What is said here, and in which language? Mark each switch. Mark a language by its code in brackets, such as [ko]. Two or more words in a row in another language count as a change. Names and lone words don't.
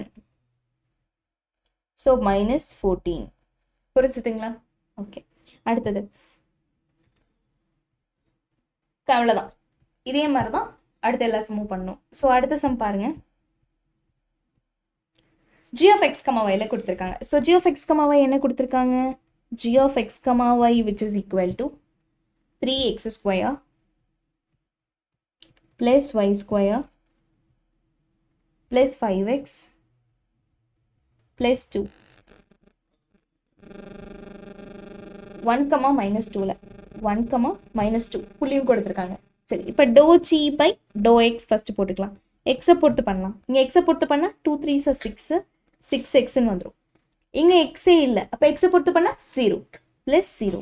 [ta] So -14. புரிஞ்சுதுங்களா? ஓகே. அடுத்தது அவ்வளோதான். இதே மாதிரி தான் அடுத்த எல்லா சம்மும் பண்ணணும். ஸோ அடுத்த சம் பாருங்க. [en] g of x, y [ta] கொடுத்துருக்காங்க. ஸோ [en] g of x, y [ta] என்ன கொடுத்துருக்காங்க? [en] g of x, y which is equal to 3x square plus y square plus 5x plus 2. 1, [ta] -2ல 1, -2 புள்ளியும் கொடுத்துருக்காங்க. சரி, இப்போ [en] dou g by dou x first [ta] போட்டுக்கலாம். எக்ஸை பொறுத்து பண்ணலாம். இங்கே எக்ஸை பொறுத்து பண்ணால் 2 3s 6 6xன்னு வந்துடும். இங்கே எக்ஸே இல்லை, அப்போ எக்ஸை பொறுத்து பண்ணால் 0 ப்ளஸ் 0.